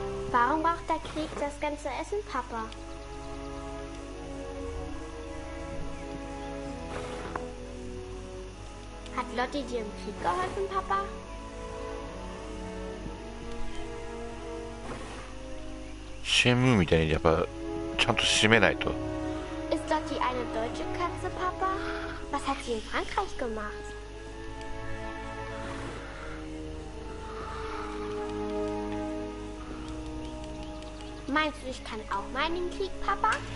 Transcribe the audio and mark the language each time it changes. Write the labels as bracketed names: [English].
[German] Warum braucht der Krieg das ganze Essen, Papa? Hat Lotti dir im Krieg geholfen, Papa? [Japanese] CM みたいにやっぱちゃんと締めないと。 [German] Ist Lotti eine deutsche Katze, Papa? Was hat sie in Frankreich gemacht? Meinst du, ich kann auch mal in den Krieg, Papa?